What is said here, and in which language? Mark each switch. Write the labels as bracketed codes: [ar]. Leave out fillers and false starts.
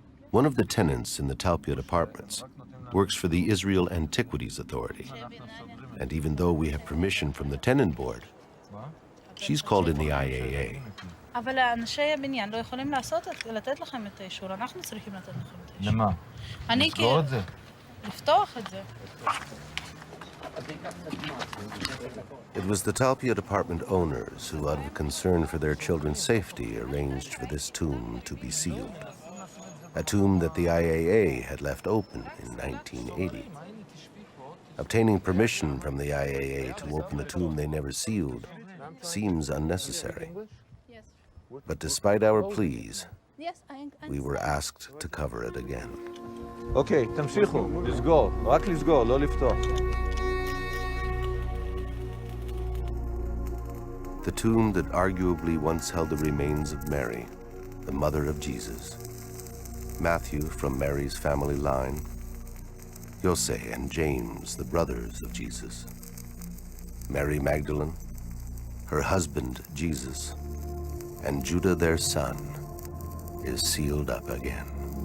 [en] One of the tenants in the Talpiot apartments works for the Israel Antiquities Authority. And even though we have permission from the tenant board, she's called in the IAA. [he] אבל אנשי הבניין לא יכולים לתת לכם את האישור, אנחנו צריכים לתת לכם את האישור. למה? לסגור את זה? לפתוח את זה. [en] It was the Talpiot apartment owners who, out of concern for their children's safety, arranged for this tomb to be sealed. A tomb that the IAA had left open in 1980. Obtaining permission from the IAA to open a tomb they never sealed seems unnecessary. But despite our pleas, we were asked to cover it again. [he] אוקיי, תמשיכו, לסגור, רק לסגור, לא לפתוח. [en] The tomb that arguably once held the remains of Mary, the mother of Jesus. Matthew from Mary's family line, Jose and James, the brothers of Jesus. Mary Magdalene, her husband Jesus, and Judah their son, is sealed up again.